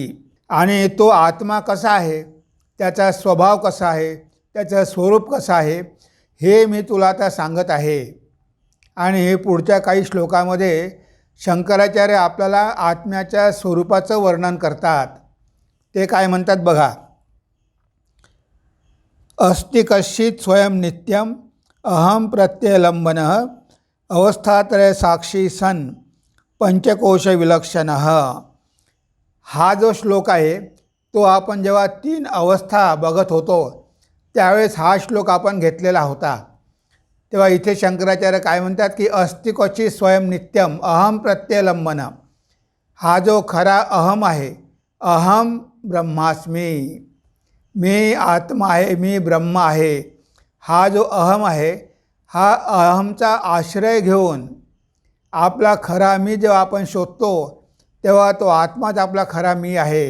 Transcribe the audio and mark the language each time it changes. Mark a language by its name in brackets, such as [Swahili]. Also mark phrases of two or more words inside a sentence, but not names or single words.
[Marathi] आणि तो आत्मा कसा आहे, त्याचा स्वभाव कसा आहे, त्याचं स्वरूप कसं आहे हे मी तुला आता सांगत आहे. आणि हे पुढच्या काही श्लोकामध्ये शंकराचार्य आपल्याला आत्म्याच्या स्वरूपाचं वर्णन करतात. ते काय म्हणतात बघा. [Sanskrit] अस्ति कश्चित् स्वयं नित्यम अहम प्रत्ययलंबनः अवस्थात्रय साक्षी सन पंचकोश विलक्षणः. [Marathi] हा जो श्लोक आहे तो आपण जेव्हा 3 अवस्था बघत होतो त्यावेळेस हा श्लोक आपण घेतलेला होता. तेव्हा इथे शंकराचार्य काय म्हणतात की [Sanskrit] अस्ति क्वचित् स्वयं नित्यम अहम प्रत्ययलंबन. [Marathi] हा जो खरा अहम आहे, [Sanskrit] अहम ब्रह्मास्मी, [Marathi] मी आत्मा आहे, मी ब्रह्म आहे, हा जो अहम आहे, हा अहमचा आश्रय घेऊन आपला खरा मी जेव्हा आपण शोधतो तेव्हा तो आत्माच आपला खरा मी आहे.